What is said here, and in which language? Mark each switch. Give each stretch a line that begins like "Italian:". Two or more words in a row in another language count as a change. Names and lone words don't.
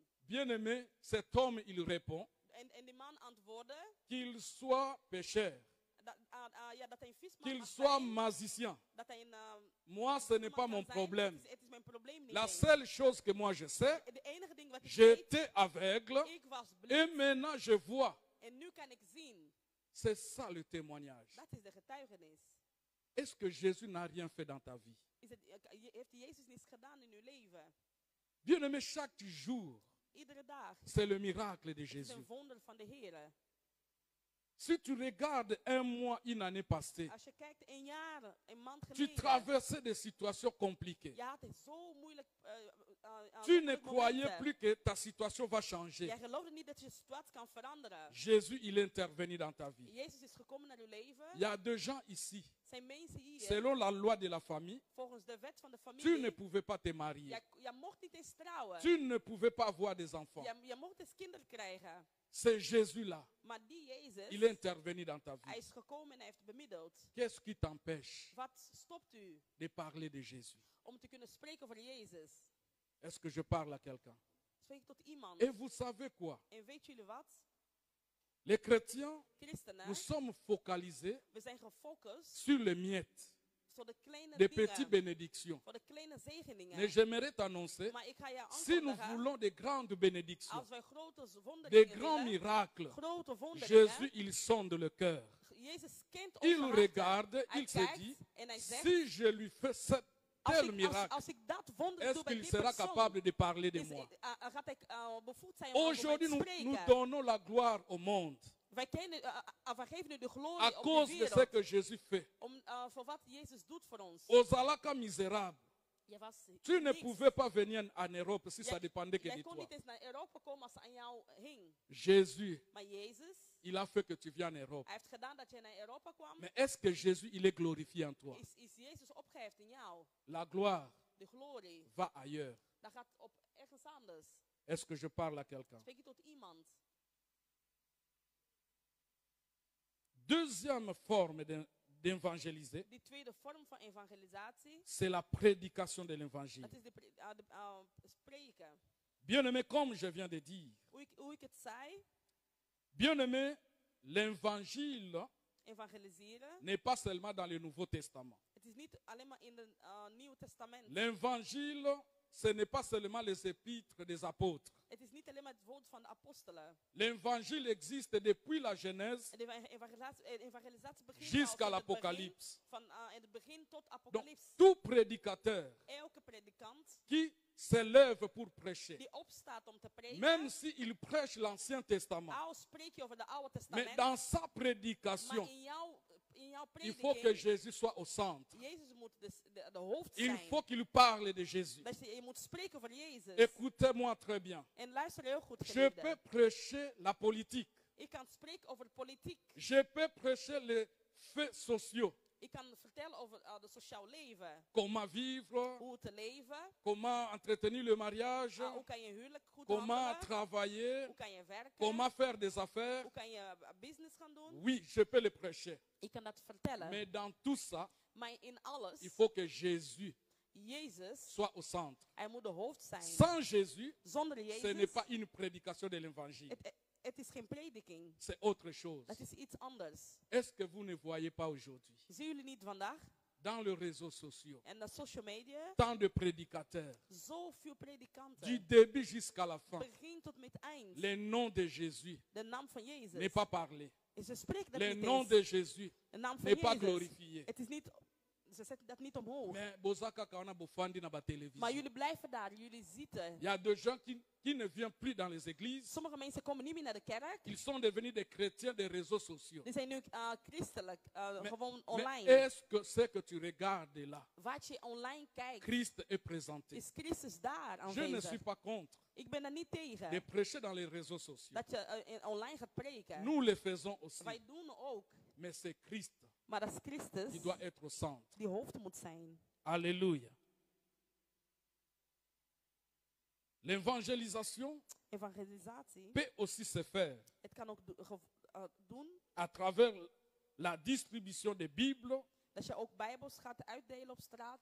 French: Bien-aimé, cet homme, il répond
Dutch: En die man antwoordde
French: qu'il soit pécheur,
Dutch: dat hij een visman
French: qu'il
Dutch: mag
French: soit
Dutch: zijn,
French: magicien.
Dutch: dat hij een
French: Moi, ce n'est pas
Dutch: visman
French: mon
Dutch: kan zijn.
French: problème.
Dutch: Het is mijn probleem niet
French: La
Dutch: eens.
French: seule chose que moi je sais,
Dutch: De enige ding wat ik weet,
French: j'étais aveugle
Dutch: ik was
French: et
Dutch: blind
French: maintenant je vois.
Dutch: en nu kan ik zien.
French: C'est ça le témoignage.
Dutch: Dat is de getuigenis.
French: Est-ce que Jésus n'a rien fait dans ta vie?
Dutch: Heeft Jezus niets gedaan in uw leven?
French: Bien-aimé, chaque jour,
Dutch: Iedere dag.
French: c'est le miracle de
Dutch: Het is
French: Jésus.
Dutch: een wonder van de Heer.
French: Si tu regardes un mois, une année passée,
Dutch: Als je kijkt een jaar, een maand
French: tu
Dutch: geleden.
French: traversais des situations compliquées.
Dutch: Je had het zo moeilijk.
French: Tu ne
Dutch: moeilijke
French: croyais
Dutch: momenten.
French: plus que ta situation va changer.
Dutch: Jij geloofde niet dat je situatie kan veranderen.
French: Jésus, il est intervenu dans ta vie.
Dutch: Jezus is gekomen naar uw leven.
French: Il y a des gens ici,
Dutch: Zijn mensen hier.
French: selon la loi de la famille,
Dutch: Volgens de wet van de
French: tu ne
Dutch: familie.
French: pouvais pas te marier.
Dutch: Je mocht niet eens trouwen.
French: Tu ne pouvais pas avoir des enfants.
Dutch: Je mocht eens kinderen krijgen.
French: C'est Jésus-là.
Dutch: Maar die Jezus.
French: Il est intervenu dans ta
Dutch: Hij
French: vie.
Dutch: is gekomen en hij heeft bemiddeld.
French: Qu'est-ce qui t'empêche
Dutch: Wat stopt u
French: de parler de Jésus?
Dutch: om te kunnen spreken over Jezus?
French: Est-ce que je parle à quelqu'un?
Dutch: Spreek tot iemand.
French: Et vous savez quoi?
Dutch: En weet jullie wat?
French: Les chrétiens,
Dutch: Christenen,
French: nous sommes focalisés
Dutch: we zijn gefocust
French: sur les miettes,
Dutch: voor de kleine
French: des petites
Dutch: dingen.
French: bénédictions.
Dutch: Voor de kleine zegeningen.
French: Mais j'aimerais t'annoncer,
Dutch: Maar ik ga je
French: si nous
Dutch: aankondigen,
French: voulons de grandes bénédictions,
Dutch: als wij grote
French: des
Dutch: wonderingen
French: grands
Dutch: willen,
French: miracles,
Dutch: grote wonderingen,
French: Jésus, il sonde le cœur.
Dutch: Jezus kent
French: Il
Dutch: onze
French: regarde,
Dutch: harten. Hij
French: il se
Dutch: kijkt
French: dit,
Dutch: en hij zegt,
French: si je lui fais tel miracle,
Dutch: als ik dat wonder
French: est-ce
Dutch: doe bij
French: qu'il
Dutch: die
French: sera
Dutch: persoon,
French: capable de parler de
Dutch: is,
French: moi?
Dutch: gaat hij bevoegd zijn om over mij
French: Aujourd'hui,
Dutch: te
French: nous
Dutch: spreken.
French: donnons la gloire au monde
Dutch: Wij geven u de
French: à
Dutch: glorie op de
French: cause de ce
Dutch: wereld.
French: que Jésus fait.
Dutch: Voor wat Jezus doet voor ons.
French: Ozalaka misérable,
Dutch: Je was
French: tu ne
Dutch: niks.
French: pouvais pas venir en Europe si ça dépendait que
Dutch: Jij
French: de
Dutch: kon
French: toi.
Dutch: niet eens naar Europa komen als het aan jou hing.
French: Jésus,
Dutch: Maar Jezus,
French: il a fait que tu viennes en Europe.
Dutch: hij heeft gedaan dat je naar Europa kwam.
French: Mais est-ce que Jésus, il est glorifié en toi?
Dutch: Is Jezus opgeheft in jou.
French: La gloire
Dutch: De glorie.
French: va ailleurs.
Dutch: Dat gaat op ergens anders.
French: Est-ce que je parle à quelqu'un?
Dutch: Spreek je tot iemand.
French: Deuxième forme d'évangéliser,
Dutch: Die tweede vorm van evangelisatie.
French: c'est la prédication de l'évangile.
Dutch: Dat is spreken.
French: Bien-aimé, comme je viens de dire,
Dutch: Hoe ik het zei.
French: bien-aimé, l'évangile
Dutch: Evangeliseren.
French: n'est pas seulement dans le Nouveau Testament.
Dutch: Het is niet alleen maar in het Nieuwe Testament.
French: L'évangile, ce n'est pas seulement les épîtres des apôtres.
Dutch: Het is niet alleen maar het woord van de apostelen.
French: L'évangile existe depuis la Genèse
Dutch: En de evangelisatie begint
French: jusqu'à
Dutch: al in het begin,
French: l'Apocalypse.
Dutch: van in het begin tot
French: Donc,
Dutch: Apocalypse.
French: tout prédicateur
Dutch: Elke predikant
French: qui s'élève pour prêcher,
Dutch: die opstaat om te preken.
French: même s'il prêche l'Ancien Testament,
Dutch: Al spreek je over de Oude
French: mais
Dutch: Testament.
French: dans sa
Dutch: Maar
French: prédication,
Dutch: in in jouw
French: il faut que
Dutch: prediking,
French: Jésus soit au centre.
Dutch: Jezus moet de hoofd
French: Il
Dutch: zijn.
French: faut qu'il parle de Jésus.
Dutch: Je moet spreken over Jezus.
French: Écoutez-moi très bien.
Dutch: En luister heel goed,
French: Je peux
Dutch: geliefde.
French: prêcher la politique.
Dutch: Ik kan spreken over politiek.
French: Je peux prêcher les faits sociaux.
Dutch: Ik kan vertellen over het sociaal leven.
French: Comment vivre,
Dutch: Hoe te leven.
French: comment entretenir le mariage,
Dutch: Hoe kan je huwelijk goed
French: comment
Dutch: handelen.
French: travailler,
Dutch: Hoe kan je werken.
French: comment faire des affaires.
Dutch: Hoe kan je business gaan doen.
French: Oui, je peux le prêcher.
Dutch: Ik kan dat vertellen.
French: Mais dans tout ça,
Dutch: Maar in alles,
French: il faut que Jésus
Dutch: Jezus,
French: soit au centre.
Dutch: hij moet de hoofd zijn.
French: Sans Jésus,
Dutch: Zonder
French: ce n'est
Dutch: Jezus,
French: pas une prédication de l'évangile.
Dutch: het is geen prediking.
French: C'est autre chose.
Dutch: Dat is iets anders.
French: Est-ce que vous ne voyez pas aujourd'hui,
Dutch: Zien jullie niet vandaag?
French: dans les réseaux sociaux,
Dutch: En de
English: social media,
French: tant de prédicateurs,
Dutch: zoveel
French: du
Dutch: predikanten.
French: début jusqu'à la fin,
Dutch: Begin tot met eind.
French: le nom de Jésus
Dutch: De naam van
French: n'est
Dutch: Jezus.
French: pas parlé.
Dutch: En ze spreken dat
French: Le
Dutch: niet
French: nom
Dutch: eens.
French: de Jésus
Dutch: De naam van
French: n'est pas
Dutch: Jezus.
French: glorifié.
Dutch: Het is niet, ze zetten dat niet omhoog.
Lingala: Mais bozaka kaona bofandi na ba
Dutch: Maar
French: télévision.
Dutch: jullie blijven daar, jullie zitten.
French: Il y a des gens qui ne viennent plus dans les églises.
Dutch: Sommige mensen komen niet meer naar de kerk.
French: Ils sont devenus des chrétiens des réseaux sociaux.
Dutch: Die zijn nu christelijk, gewoon
French: Mais
Dutch: online.
French: est-ce que ce que tu regardes là,
Dutch: Wat je online kijkt,
French: Christ est présenté?
Dutch: is Christus daar
French: Je ne suis
Dutch: aanwezig.
French: pas contre
Dutch: Ik ben daar niet
French: de
Dutch: tegen.
French: prêcher dans les réseaux sociaux.
Dutch: Dat je online gaat preken.
French: Nous le faisons aussi.
Dutch: Wij doen ook.
French: Mais c'est Christ
Dutch: Maar dat is Christus
French: qui doit être au centre.
Dutch: die hoofd moet zijn.
French: Alléluia. L'évangélisation
Dutch: Evangelisatie.
French: peut aussi se faire
Dutch: Het kan ook doen
French: à travers la distribution des Bibles,
Dutch: dat je ook bijbels gaat uitdelen op straat.